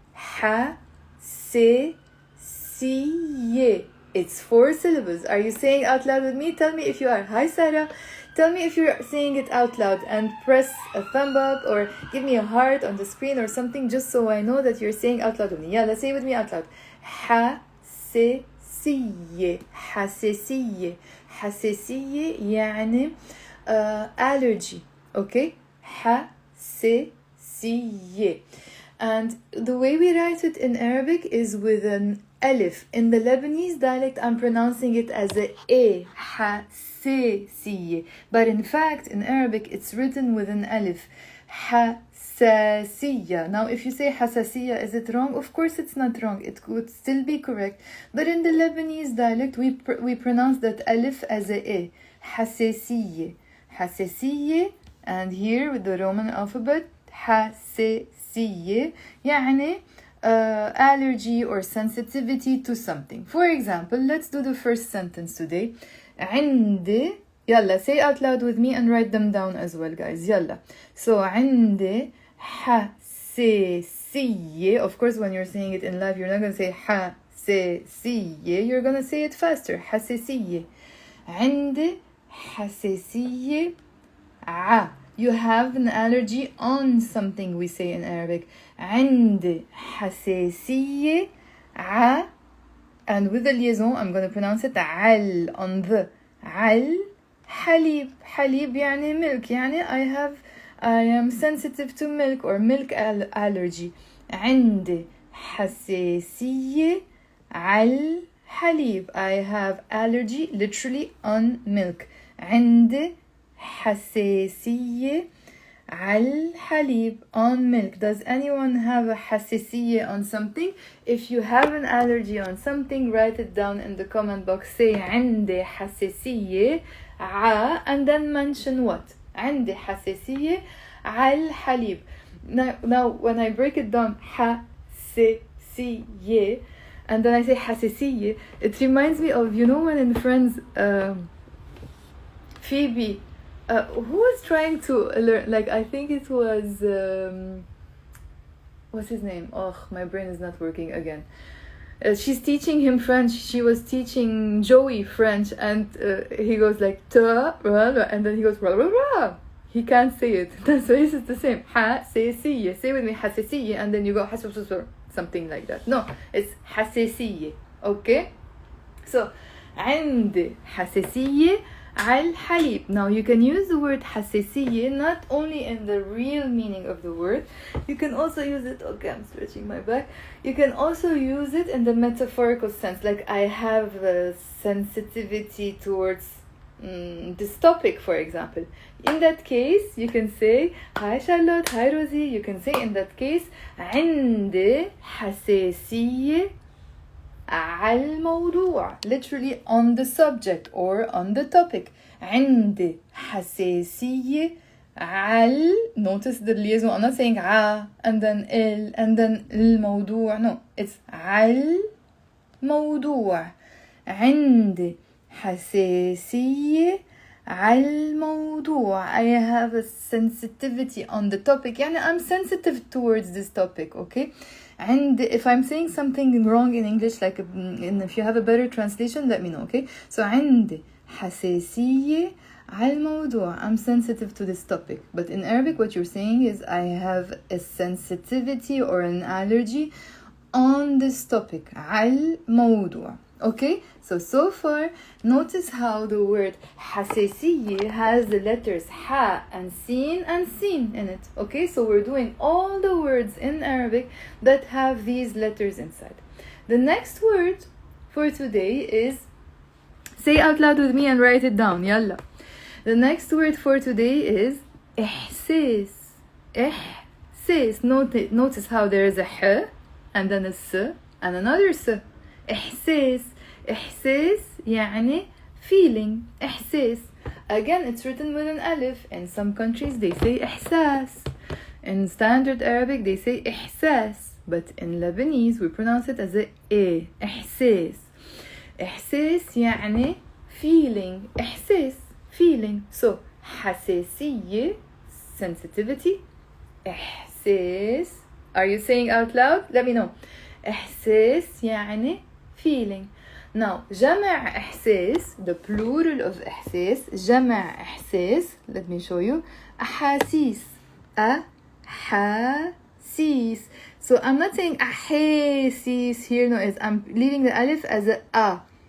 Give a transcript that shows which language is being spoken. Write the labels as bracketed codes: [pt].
[ar] حساسية. [en] It's 4 syllables. Are you saying out loud with me? Tell me if you are. Hi, Sarah. Tell me if you're saying it out loud and press a thumb up or give me a heart on the screen or something just so I know that you're saying out loud with me. Yeah, let's say it with me out loud. [ar] حساسية. حساسية. حساسية يعني allergy. Okay? حساسية. [en] And the way we write it in Arabic is with an alif. In the Lebanese dialect, I'm pronouncing it as a حساسية. But in fact, in Arabic, it's written with an alif. [ar] حساسية. [en] Now, if you say حساسية, is it wrong? Of course, it's not wrong. It could still be correct. But in the Lebanese dialect, we pronounce that alif as a حساسية. [ar] حساسية. [en] And here with the Roman alphabet, [ar] حساسية يعني [en] allergy or sensitivity to something. For example, let's do the first sentence today. [ar] عندي, يلا, [en] say out loud with me and write them down as well, guys. [ar] يلا. So عندي حساسية. [en] Of course, when you're saying it in live, you're not going to say حساسية. You're going to say it faster. [ar] حساسية. عندي حساسية. [en] You have an allergy on something, we say in Arabic. [ar] عندي حساسية [en] and with the liaison I'm going to pronounce it عل on the [ar] عل حليب. حليب يعني milk. يعني [en] I am sensitive to milk or milk allergy. [ar] عندي حساسية على حليب. [en] I have allergy literally on milk. [ar] عندي حساسية على الحليب [en] on milk. Does anyone have a حساسية on something? If you have an allergy on something, write it down in the comment box. Say [ar] عندي حساسية [en] and then mention what? [ar] عندي حساسية على الحليب. [en] Now when I break it down, حساسية, and then I say حساسية, it reminds me of, you know, when in Friends, Phoebe, who was trying to learn, like, I think it was, what's his name? Oh, my brain is not working again. She's teaching him French. She was teaching Joey French, and he goes like, ta, and then he goes, rah, rah, rah. He can't say it. So this is the same. حساسية. Say with me, حساسية, and then you go, something like that. No, it's حساسية. Okay? [ar] So, عندي حساسية على الحليب. [en] Now you can use the word حساسية not only in the real meaning of the word, you can also use it, okay, I'm stretching my back, you can also use it in the metaphorical sense, like I have a sensitivity towards this topic, for example. In that case, you can say, hi Charlotte, hi Rosie, you can say in that case, [ar] عندي حساسية على الموضوع, [en] literally on the subject or on the topic. [ar] عندي حساسية على, [en] notice the liaison, I'm not saying and then and then الموضوع, no, it's [ar] على الموضوع. عندي حساسية على الموضوع. [en] I have a sensitivity on the topic, [ar] يعني [en] I'm sensitive towards this topic, okay? And if I'm saying something wrong in English, like and if you have a better translation, let me know, okay? [ar] So عندي حساسية على الموضوع. [en] I'm sensitive to this topic. But in Arabic, what you're saying is I have a sensitivity or an allergy on this topic. [ar] على الموضوع. Okay? [en] So far, notice how the word حساسية has the letters ha and sin in it. Okay? So we're doing all the words in Arabic that have these letters inside. The next word for today is, say out loud with me and write it down. Yalla. The next word for today is إحساس. [ar] إحساس. [en] Notice how there is a h and then a s and another s. [ar] إحساس. إحساس يعني feeling. إحساس. [en] Again, it's written with an alif. In some countries, they say إحساس. In standard Arabic, they say إحساس. But in Lebanese, we pronounce it as a إحساس. [ar] إحساس يعني feeling. إحساس. Feeling. So, حساسية sensitivity. [en] إحساس. Are you saying out loud? Let me know. [ar] إحساس يعني feeling. [en] Now [ar] جمع إحساس, [en] the plural of إحساس, جمع إحساس, let me show you, [ar] أحاسيس. أحاسيس. [en] So I'm not saying [ar] أحاسيس [en] here, no, I'm leaving the alif as a.